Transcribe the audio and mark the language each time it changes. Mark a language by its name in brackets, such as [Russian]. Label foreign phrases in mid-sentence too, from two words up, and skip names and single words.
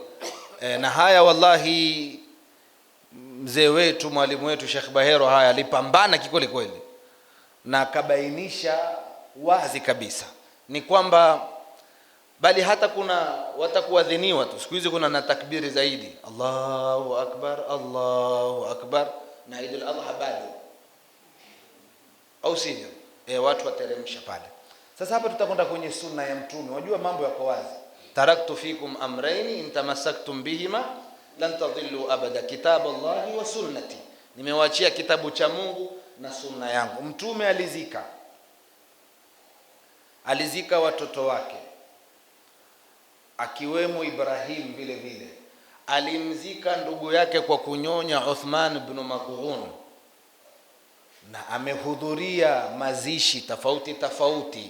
[Swahili] Na haya wallahi mzee wetu mwalimu wetu Sheikh Bahero haya alipambana kikweli kweli, na akabainisha wazi kabisa ni kwamba bali hata kuna watakuadhiniwa tu siku hizi, kuna na takbiri zaidi, [Arabic] الله أكبر الله أكبر, [Swahili] na Eid al-Adha bado, au sivyo? Watu wateremsha pale. Sasa hapa tutakwenda kwenye sunna ya Mtume. Unajua mambo yako wazi. [Arabic] تركت فيكم أمرين إن تمسكتم بهما لن تضلوا أبدا كتاب الله وسنتي, [Swahili] nimewaachia kitabu cha Mungu na sunna yangu. Mtume alizika watoto wake akiwemo Ibrahim, vile vile alimzika ndugu yake kwa kunyonya Uthman ibn Maz'un, na amehudhuria mazishi tofauti.